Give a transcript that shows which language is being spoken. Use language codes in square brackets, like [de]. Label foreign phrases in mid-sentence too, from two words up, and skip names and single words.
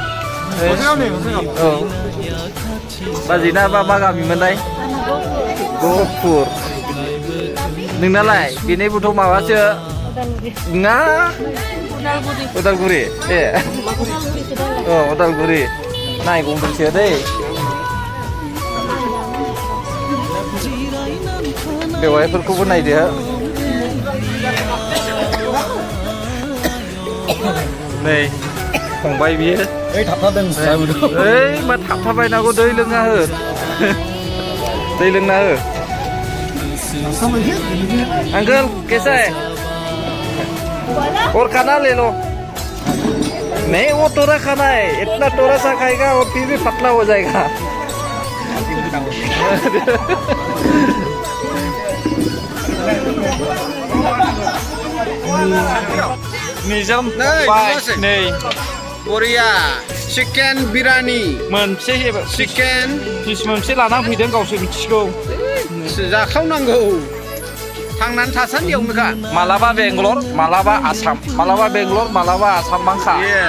[brx] औ बाजैना मा गामिमोनलाय गहपुर नोंनालाय बेनिबोथ' माबासो नङा उदालगुरि ए औ उदालगुरि नायगंदोंसो दै बेवाइफोरखौबो नायदो नै फंबाय बियो ओइ थाबथादों ओइ मा थाबथाबायनांगौ दै लोंना हो [hi] दै लोंना हो अंकल कैसा है और खाना ले लो नहीं वो टोरा खाना है इतना टोरा सा खाएगा और फिर भी पतला हो जाएगा निजम नहीं [brx] बरिया चिकेन बिरानि मोनसे चिकेन पिस मोनसे लाना फैदों गावसो मिथिगौ जाखावनांगौ थांनानै थासान्दियावनोखा मालाबा बेंगलर मालाबा आसाम मालाबा बेंगलर मालाबा आसाम बांखा [en] Yes.